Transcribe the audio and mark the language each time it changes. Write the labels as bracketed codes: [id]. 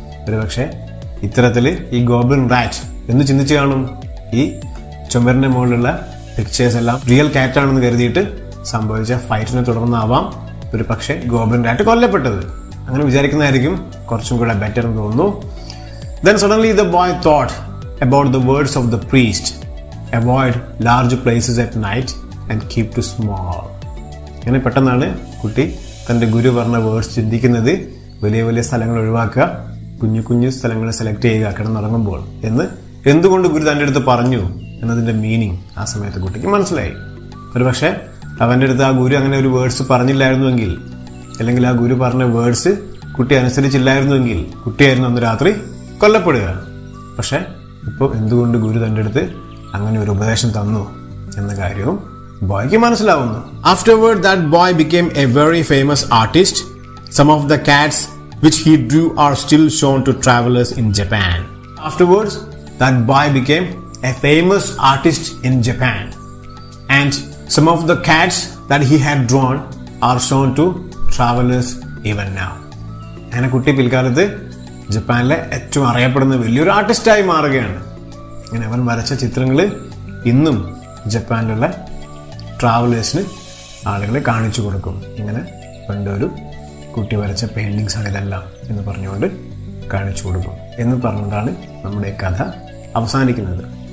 [ml] ഒരു പക്ഷേ ഇത്തരത്തിൽ ഈ ഗോബ്ലിൻ റാറ്റ് എന്ന് ചിന്തിച്ചു കാണും. ഈ ചുമരിന്റെ മുകളിലുള്ള പിക്ചേഴ്സ് എല്ലാം റിയൽ കാറ്റാണെന്ന് കരുതിയിട്ട് സംഭവിച്ച ഫൈറ്റിനെ തുടർന്നാവാം ഒരു പക്ഷേ ഗോബ്ലിൻ റാറ്റ് കൊല്ലപ്പെട്ടത്. അങ്ങനെ വിചാരിക്കുന്നതായിരിക്കും കുറച്ചും കൂടെ ബെറ്റർ എന്ന് തോന്നുന്നു. [en] Then suddenly the boy thought about the words of the priest, "Avoid large places at night and keep to small." [ml] അങ്ങനെ പെട്ടെന്നാണ് കുട്ടി തന്റെ ഗുരു പറഞ്ഞ വേർഡ്സ് ചിന്തിക്കുന്നത്. വലിയ വലിയ സ്ഥലങ്ങൾ ഒഴിവാക്കുക, കുഞ്ഞു കുഞ്ഞു സ്ഥലങ്ങൾ സെലക്ട് ചെയ്യുക കിടന്നുറങ്ങുമ്പോൾ എന്ന് എന്തുകൊണ്ട് ഗുരു തന്റെ അടുത്ത് പറഞ്ഞു എന്നതിന്റെ മീനിങ് ആ സമയത്ത് കുട്ടിക്ക് മനസ്സിലായി. ഒരു പക്ഷേ അവന്റെ അടുത്ത് ആ ഗുരു അങ്ങനെ ഒരു വേർഡ്സ് പറഞ്ഞില്ലായിരുന്നുവെങ്കിൽ, അല്ലെങ്കിൽ ആ ഗുരു പറഞ്ഞ വേർഡ്സ് കുട്ടി അനുസരിച്ചില്ലായിരുന്നുവെങ്കിൽ കുട്ടിയായിരുന്നു അന്ന് രാത്രി കൊല്ലപ്പെടുക. പക്ഷെ ഇപ്പോൾ എന്തുകൊണ്ട് ഗുരു തന്റെ അടുത്ത് അങ്ങനെ ഒരു ഉപദേശം തന്നു എന്ന കാര്യവും ബോയ്ക്ക് മനസ്സിലാവുന്നു. [en] Afterward that boy became a very famous artist. Some of the cats which he drew are still shown to travelers in Japan. Afterwards that boy became a famous artist in Japan, and some of the cats that he had drawn are shown to travelers even now. [ml] അങ്ങനെ കുട്ടി പിൽക്കാലത്ത് ജപ്പാനിലെ ഏറ്റവും അറിയപ്പെടുന്ന വലിയൊരു ആർട്ടിസ്റ്റായി മാറുകയാണ്. ഇങ്ങനെ അവൻ വരച്ച ചിത്രങ്ങൾ ഇന്നും ജപ്പാനിലുള്ള ട്രാവലേഴ്സിന് ആളുകളെ കാണിച്ചു കൊടുക്കും. ഇങ്ങനെ പണ്ടൊരു കുട്ടി വരച്ച പെയിന്റിങ്സ് ആണ് ഇതെല്ലാം എന്ന് പറഞ്ഞുകൊണ്ട് കാണിച്ചു കൊടുക്കും എന്ന് പറഞ്ഞുകൊണ്ടാണ് നമ്മുടെ കഥ അവസാനിക്കുന്നത്.